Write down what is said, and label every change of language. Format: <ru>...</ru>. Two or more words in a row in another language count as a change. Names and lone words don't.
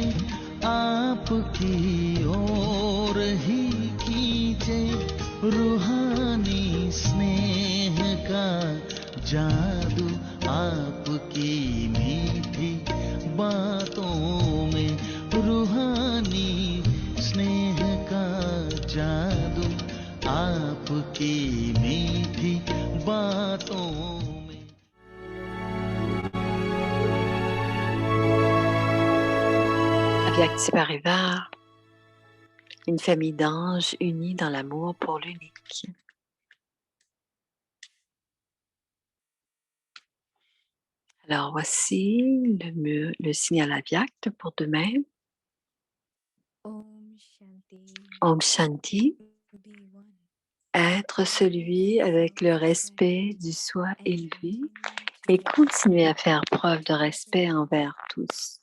<hi>आपकी ओर ही खींचे रूहानी स्नेह का जादू आपकी मीठी बातों में रूहानी स्नेह का जादू आपकी मीठी बातों में अव्यक्ति परिवार,</hi> <fr>une famille d'anges unis dans l'amour pour l'unique. Alors voici le signal Avyakt pour demain.</fr> <hi>ओम शांति,</hi> <fr>être celui avec le respect du soi élevé et continuer à faire preuve de respect envers tous.</fr>